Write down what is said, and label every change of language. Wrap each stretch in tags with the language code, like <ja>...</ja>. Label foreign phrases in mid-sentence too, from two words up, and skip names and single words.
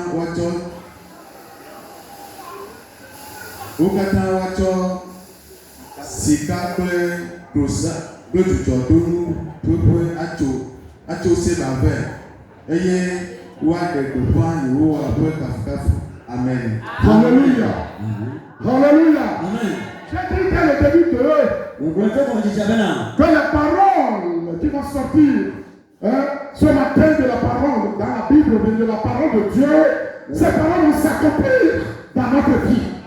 <ee>woatsɔ sika kple klosa kple dzudzɔdonu ƒeƒe atso Seba vɛ eye woaɖe gbeƒã Yehowa ƒe kafukafu. Amen.</ee> <fr>Alléluia. Alléluia. J'ai dit dès le début que les paroles qui vont sortir ce matin de la parole, dans la Bible, de la parole de Dieu, ces paroles vont s'accomplir dans notre vie.</fr>